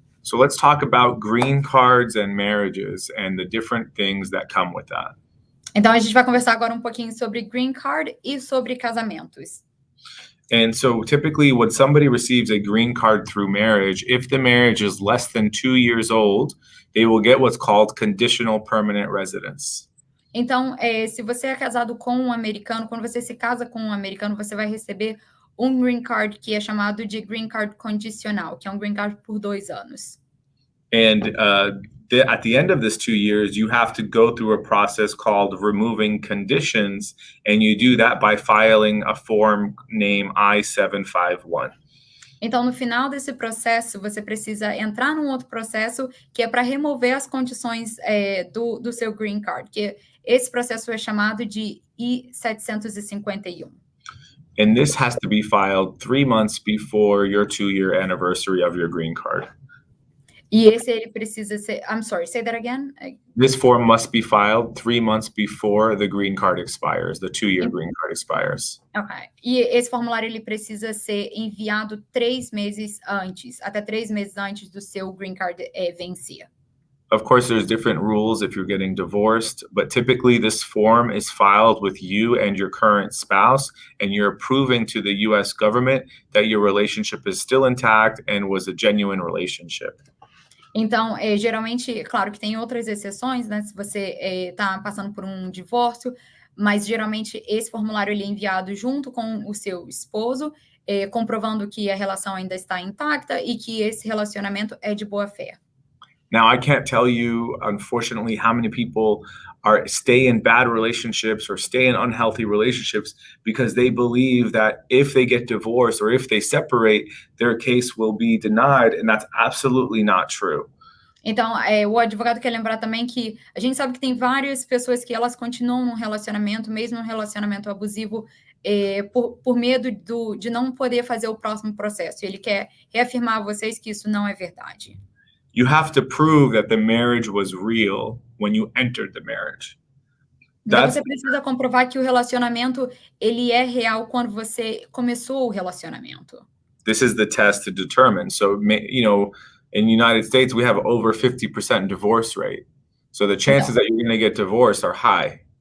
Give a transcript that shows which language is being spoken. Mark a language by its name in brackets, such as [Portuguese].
[English] So let's talk about green cards and marriages and the different things that come with that. [Portuguese] Então, a gente vai conversar agora um pouquinho sobre green card e sobre casamentos. [English] And so typically when somebody receives a green card through marriage, if the marriage is less than 2 years old, they will get what's called conditional permanent residence. [Portuguese] Então, se você é casado com um americano, quando você se casa com um americano, você vai receber um green card que é chamado de green card condicional, que é um green card por 2 anos. [English] And at the end of this 2 years, you have to go through a process called removing conditions, and you do that by filing a form named I-751. [Portuguese] Então, no final desse processo, você precisa entrar num outro processo que é para remover as condições do seu green card, que esse processo é chamado de I-751. [English] And this has to be filed 3 months before your 2-year anniversary of your green card. [Portuguese] E ele precisa ser... [English] I'm sorry, say that again? This form must be filed 3 months before the green card expires, the 2-year green card expires. Ok. [Portuguese] E esse formulário, ele precisa ser enviado 3 meses antes, até 3 meses antes do seu green card vencer. [English] Of course, there's different rules if you're getting divorced, but typically this form is filed with you and your current spouse, and you're proving to the U.S. government that your relationship is still intact and was a genuine relationship. [Portuguese] Então, geralmente, claro que tem outras exceções, né? Se você está passando por um divórcio, mas geralmente esse formulário ele é enviado junto com o seu esposo, comprovando que a relação ainda está intacta e que esse relacionamento é de boa fé. [English] Now, I can't tell you, unfortunately, how many people stay in bad relationships or stay in unhealthy relationships because they believe that if they get divorced or if they separate, their case will be denied, and that's absolutely not true. [Portuguese] Então, o advogado quer lembrar também que a gente sabe que tem várias pessoas que elas continuam num relacionamento, mesmo um relacionamento abusivo, por medo de não poder fazer o próximo processo. Ele quer reafirmar a vocês que isso não é verdade. [English] You have to prove that the marriage was real when you entered the marriage. [Portuguese] Então, você precisa comprovar que o relacionamento ele é real quando você começou o relacionamento. [English] This is the test to determine. So, you know, in the United States, we have over 50% divorce rate. So the chances that you're going to get divorced are high.